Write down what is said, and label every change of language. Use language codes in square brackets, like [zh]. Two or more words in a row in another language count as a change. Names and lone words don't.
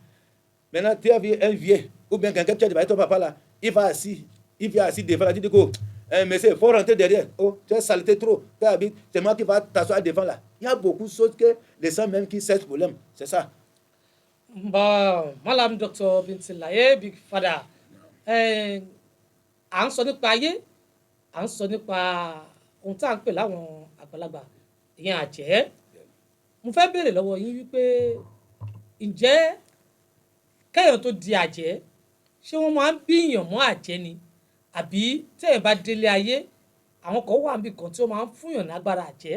[fr] Maintenant, tu as vu un vieux, ou bien quelqu'un qui a débattu ton papa là, il vient assis devant là, tu dis que, monsieur, il faut rentrer derrière. Oh, tu as saleté trop, tu habites, c'est moi qui va t'asseoir devant là. Il y a beaucoup de choses que les gens même qui cessent problème, c'est ça. [yo] Bon, Malam Dr. Binti Laye, Big Fada, à ń sọ nípa ayé, à ń sọ nípa ohun tá à ń pè láwọn àgbàlagbà, ìyẹn àjẹ́. Mo fẹ́ béèrè lọ́wọ́ yín wípé ǹjẹ́ kéèyàn tó di àjẹ́, ṣé wọ́n máa ń bíyàn mọ́ àjẹ́ ni? Àbí téèyàn bá délé ayé, àwọn kan wà níbì kan tí wọ́n máa ń fúnyàn lágbára àjẹ́?